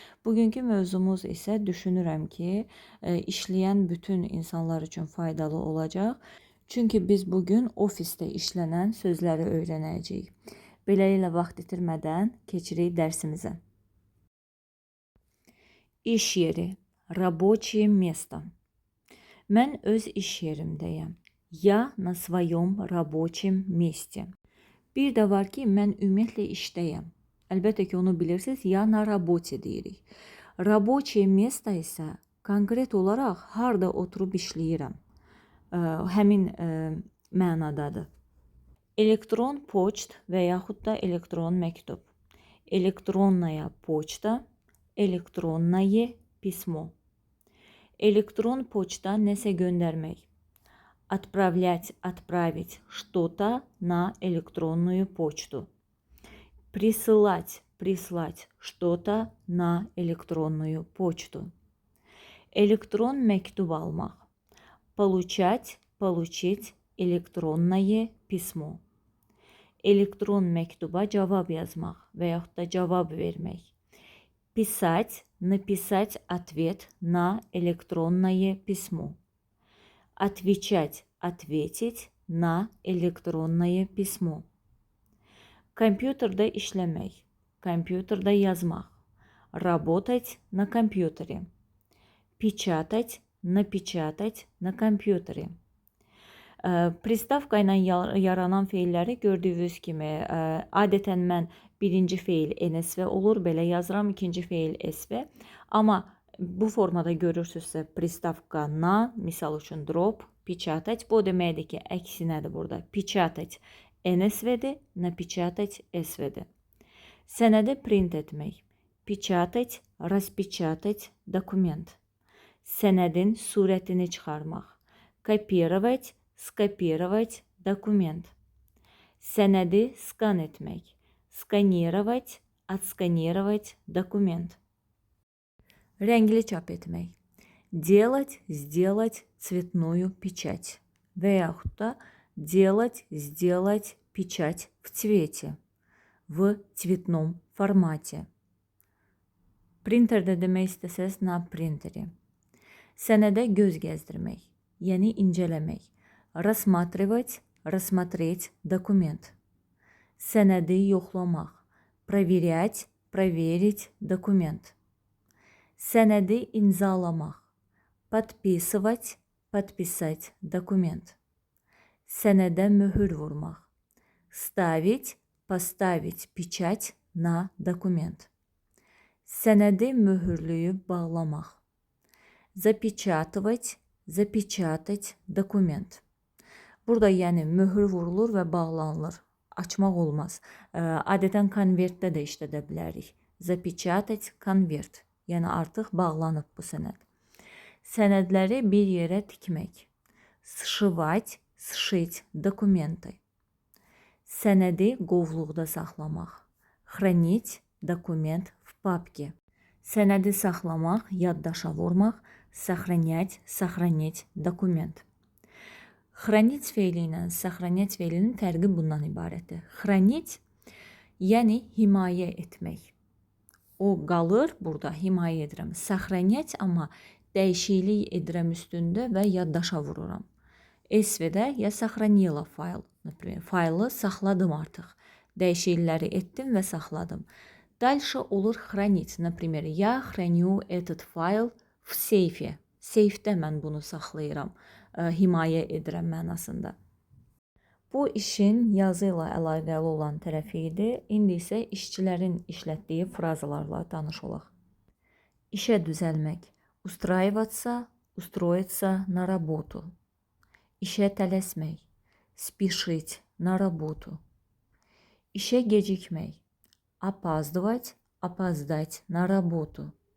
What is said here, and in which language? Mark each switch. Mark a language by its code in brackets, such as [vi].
[az] Bugünkü mövzumuz isə düşünürəm ki, işləyən bütün insanlar üçün faydalı olacaq. Çünki biz bugün ofisdə işlənən sözləri öyrənəcəyik. Beləliklə vaxt itirmədən keçirik dərsimizə. İş yeri, [ru] рабочее место. [az] Mən öz iş yerimdəyəm. [ru] Я на своем рабочем месте. [az] Bir də var ki, mən ümumiyyətlə işdəyəm. Əlbəttə ki, onu bilirsiniz, [ru] я на работе [az] deyirik. [ru] Рабочее место [az] isə konkret olaraq harda oturub işləyirəm. Həmin mənadadır. Elektron poçt və yaxud da elektron məktub. [ru] Elektronная почта, электронное письмо. [az] Elektron poçta nəsə göndərmək. [ru] Отправлять, отправить что-то на электронную почту. Присылать, прислать что-то на электронную почту. [az] Elektron məktub almaq. [ru] Получать, получить электронное письмо. [az] Elektron məktuba cavab yazmaq və yaxud da cavab vermək. [ru] Писать, написать ответ на электронное письмо. Отвечать, ответить на электронное письмо. [az] Компьютерdə işləmək, компьютерdə yazmaq. [ru] Работать на компьютере. Печатать, напечатать на компьютере. [az] Pristavka ilə yaranan feilləri gördüyünüz kimi adətən mən birinci feil NSV olur, belə yazıram, ikinci feil SV. Amma bu formada görürsünüzsə pristavka na, misal üçün drop, печатать, bu deməkdir ki, əksinədir burada. Печатать NSV-dir, напечатать SV-dir. Sənədi print etmək. [ru] Печатать, распечатать документ. [az] Sənədin surətini çıxarmaq. [ru] Копировать, скопировать документ. [az] Sənədi skan etmək. [ru] Сканировать, отсканировать документ. [az] Rəngli çap etmək. [ru] Делать, сделать цветную печать. [az] Və yaxud da [ru] делать, сделать печать в цвете. В цветном формате. [az] Printerdə demək istəsəz na printeri. Sənədə göz gəzdirmək, yəni incələmək. [ru] Рассматривать, рассмотреть документ. [az] Sənədi yoxlamaq. [ru] Проверять, проверить документ. [az] Sənədi imzalamaq. [ru] Подписывать, подписать документ. [az] Sənədə möhür vurmaq. [ru] Ставить, поставить печать на документ. [az] Sənədi möhürlüyüb bağlamaq. [ru] Запечатывать, запечатать документ. [az] Burada yəni möhür vurulur və bağlanılır. Açmaq olmaz. Adətən konvertdə də işlədə bilərik. Запечатать, konvert. Yəni artıq bağlanıb bu sənəd. Sənədləri bir yerə tikmək. [ru] Сшивать, сшить документы. [az] Sənədi qovluqda saxlamaq. [ru] Хранить документ в папке. [az] Sənədi saxlamaq, yaddaşa vurmaq. [ru] Сохранять, сохранить документ. [az] Хранить feili ilə сохранять feilinin fərqi bundan ibarətdir. Хранить, yəni himayə etmək. O qalır, burada himayə edirəm. Сохранять, amma dəyişiklik edirəm üstündə və yaddaşa vururam. [ru] SV-də я сохранила файл. [az] Faylı saxladım artıq. Dəyişiklikləri etdim və saxladım. [ru] Дальше olur хранить. Например, я храню этот файл в сейфе. [az] Seyfdə mən bunu saxlayıram. Himayə edirəm mənasında. Bu işin yazı ilə əlaqəli olan tərəfi idi. İndi isə işçilərin işlətdiyi frazalarla tanış olaq. İşə düzəlmək. [ru] Устраиваться, устроиться на работу. [az] işə tələsmək, [ru] спешить на работу. [az] İşə gecikmək, [ru] опаздывать, опоздать на работу.